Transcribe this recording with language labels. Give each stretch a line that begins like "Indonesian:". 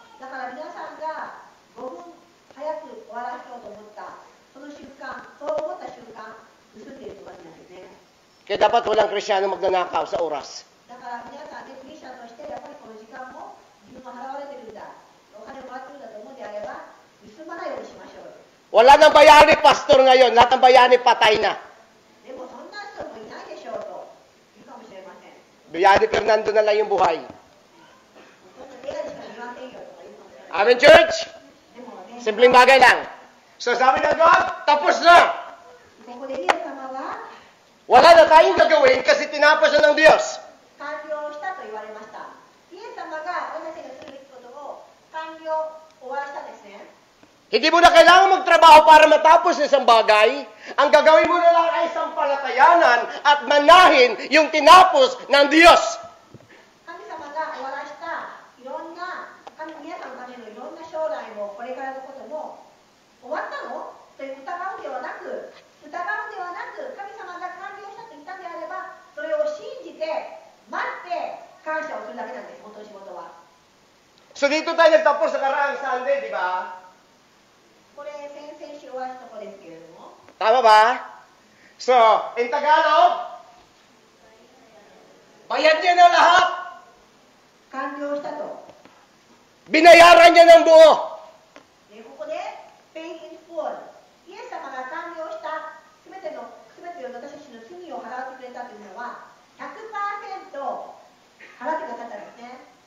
Japanese: だから皆さんが5分早く終わらせようと思った、その瞬間、そう思った瞬間、盗んでいる人たちなんですね。
Filipino: Kaya dapat walang Krisyano magnanakaw sa oras.
Japanese: だから皆さんでクリスチャンとしてやっぱりこの時間も自分も払われてるんだ、お金もらってるんだと思うのであれば、盗まないようにしましょう。
Filipino: Wala nang bayani, pastor, ngayon. Lahat ng bayani patay na.
Japanese: でもそんな人もいないでしょうと言うかもしれません。
Filipino: Bayani Fernando na lang yung buhay.
Japanese: そんな映画でしか見ませんよとか言うかもしれません。
English: Amen, church?
Japanese: でもね、
Filipino: Simpleng bagay lang. So sabi ng God, tapos na.
Japanese: ここでイエス様は
Filipino: Wala na tayong gagawin kasi tinapos na ng Diyos.
Japanese: 完了したと言われました。イエス様が私たちがするべきことを完了、終わらせたんですね。
Filipino: Hindi mo na kailangan magtrabaho para matapos ng isang bagay. Ang gagawin mo na lang ay sampalatayanan at manahin yung tinapos ng Diyos.
Japanese: 神様が終わらしたいろんな皆さんのためのいろんな将来もこれからのことも終わったのという疑うではなく、神様が完了したと言ったんであれば、それを信じて待って感謝をするだけなんです、本当の仕事は。
Filipino: So dito tayo nagtapos sa karaang Sunday, di ba?
Japanese: これ先々週終わったところですけれども、
Filipino: Tama ba? So, in Tagalog, bayad niya na lahat.
Japanese: 完了したと。
Filipino: Binayaran niya ng buo.
Japanese: ここで
English: pay in full、
Japanese: イエス様が完了したすべての私たちの罪を払ってくれたというのは 100% 払ってくださったんですね。